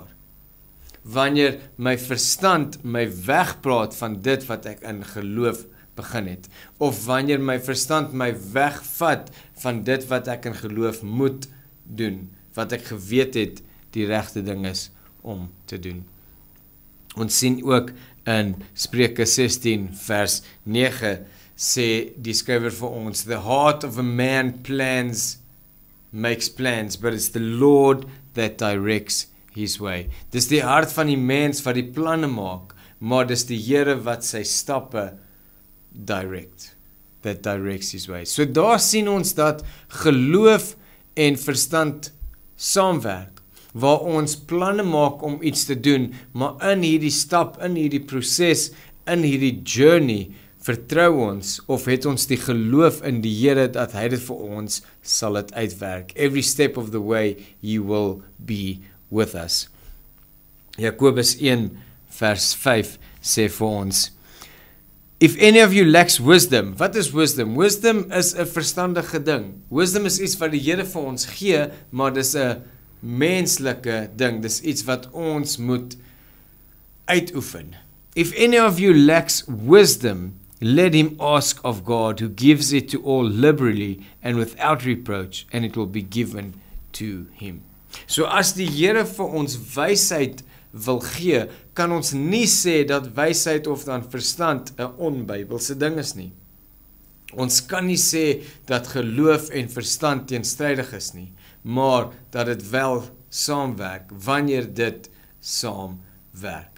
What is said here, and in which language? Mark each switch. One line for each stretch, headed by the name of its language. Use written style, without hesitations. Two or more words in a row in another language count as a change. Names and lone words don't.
Afrikaans: Wanneer my verstand my wegpraat van dit wat ek in geloof begin het, of wanneer my verstand my wegvat van dit wat ek in geloof moet doen, wat ek geweet het die regte ding is om te doen. Ons sien ook in Spreuke 16 vers 9 sê die skrywer vir ons,
English: the heart of a man makes plans, but it's the Lord that directs his way.
Afrikaans: Dis die hart van die mens wat die planne maak, maar dis die Here wat sy stappe
English: that directs his way.
Afrikaans: So daar sien ons dat geloof en verstand saamwerk, waar ons planne maak om iets te doen, maar in hierdie stap, in hierdie proses, in hierdie journey, vertrou ons, of het ons die geloof in die Here, dat hy dit vir ons sal dit uitwerk.
English: Every step of the way, he will be with us.
Afrikaans: Jakobus 1 vers 5 sê vir ons,
English: if any of you lacks wisdom,
Afrikaans: wat is wisdom? Wisdom is 'n verstandige ding. Wisdom is iets wat die Here vir ons gee, maar dis 'n menslike ding. Dis iets wat ons moet uitoefen.
English: If any of you lacks wisdom, let him ask of God, who gives it to all liberally and without reproach, and it will be given to him.
Afrikaans: So as die Here vir ons wysheid wil gee, kan ons nie sê dat wysheid of dan verstand 'n onbybelse ding is nie. Ons kan nie sê dat geloof en verstand teenstrydig is nie, maar dat dit wel saamwerk wanneer dit saamwerk.